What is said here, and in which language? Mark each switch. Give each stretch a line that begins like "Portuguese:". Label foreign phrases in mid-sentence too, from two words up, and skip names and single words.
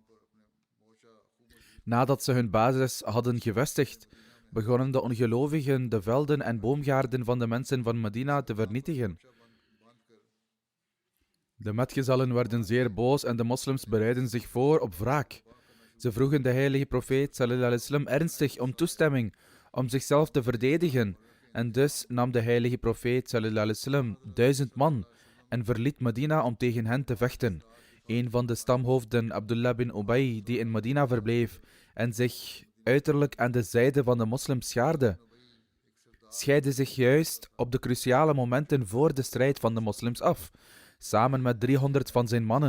Dutch: Nadat ze hun basis hadden gevestigd, begonnen de ongelovigen de velden en boomgaarden van de mensen van Medina te vernietigen. De metgezellen werden zeer boos en de moslims bereidden zich voor op wraak. Ze vroegen de heilige profeet
Arabic: صلى الله عليه وسلم
Dutch: ernstig om toestemming om zichzelf te verdedigen. En dus nam de heilige profeet
Arabic: صلى الله عليه وسلم
Dutch: 1000 man en verliet Medina om tegen hen te vechten. Een van de stamhoofden, Abdullah bin Ubay, die in Medina verbleef en zich uiterlijk aan de zijde van de moslims schaarde, scheidde zich juist op de cruciale momenten voor de strijd van de moslims af, samen met 300 van zijn mannen.